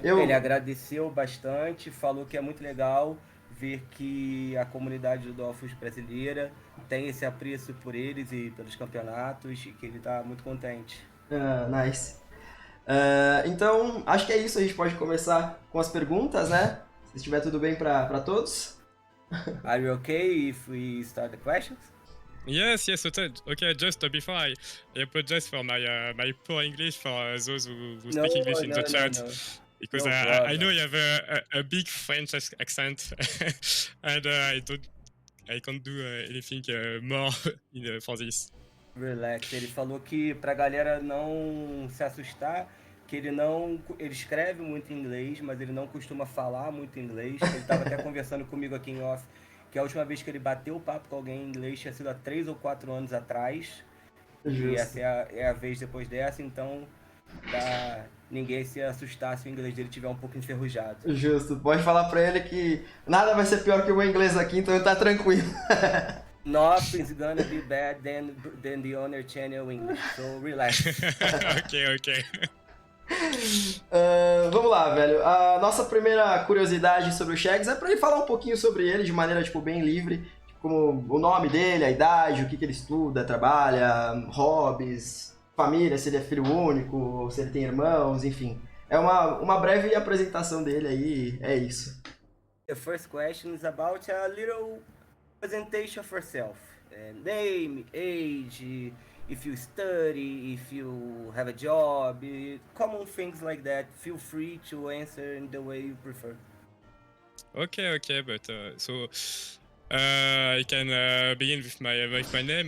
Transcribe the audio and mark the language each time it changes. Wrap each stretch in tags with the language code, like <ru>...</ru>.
<pt>Ele agradeceu bastante, falou que é muito legal ver que a comunidade do Dofus brasileira tem esse apreço por eles e pelos campeonatos e que ele tá muito contente.</pt> <en>Nice.</en> <pt>Então, acho que é isso. A gente pode começar com as perguntas, né? Se estiver tudo bem pra todos.</pt> <en>Are you okay if we start the questions? Yes, okay. Just before I apologize for my poor English for those who speak English in the chat. No. Because No I know you have a big French accent, and I can't do anything more for this. Relax.</en> <pt>Ele falou que pra galera não se assustar, que ele escreve muito em inglês, mas ele não costuma falar muito inglês. Ele tava até conversando comigo aqui em off, que a última vez que ele bateu o papo com alguém em inglês tinha sido há 3 ou 4 anos atrás. Justo. E essa é a vez depois dessa, então pra ninguém se assustar se o inglês dele estiver um pouco enferrujado. Justo, pode falar pra ele que nada vai ser pior que o meu inglês aqui, então ele tá tranquilo.</pt> <en>Nothing's gonna be bad than the owner channel English, so relax. Ok.</en> <pt>Vamos lá, velho. A nossa primeira curiosidade sobre o Shax é pra ele falar um pouquinho sobre ele de maneira tipo, bem livre, como o nome dele, a idade, o que ele estuda, trabalha, hobbies, família, se ele é filho único, se ele tem irmãos, enfim. É uma breve apresentação dele aí, é isso.</pt> <en>The first question is about a little presentation of yourself. Name, age, if you study, if you have a job, common things like that. Feel free to answer in the way you prefer. Okay, but I can begin with my name.</en>